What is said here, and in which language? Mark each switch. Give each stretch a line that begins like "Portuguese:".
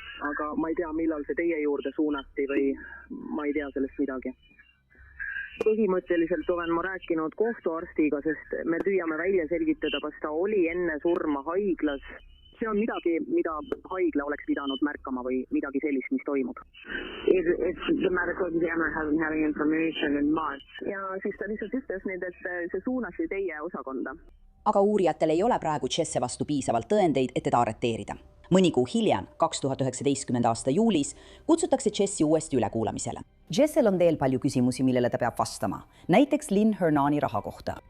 Estonian: aga ma ei tea, millal see teie juurde suunati või ma ei tea sellest midagi. Põhimõtteliselt olen ma rääkinud kohtuarstiga, sest me püüame välja selgitada, kas ta oli enne surma haiglas. See on midagi, mida haigla oleks pidanud märkama või midagi sellist, mis toimub.
English: If the medical examiner hasn't had any information in March.
Estonian: Ja siis ta lihtsalt ütles nüüd, et see suunasi teie osakonda. Aga uurijatel ei ole praegu Jesse vastu piisavalt tõendeid, et teda arreteerida. Mõni kuu hiljem, 2019. aasta juulis, kutsutakse Jesse uuesti ülekuulamisele. Jessel on veel palju küsimusi, millele ta peab vastama. Näiteks Lynn Hernani raha kohta.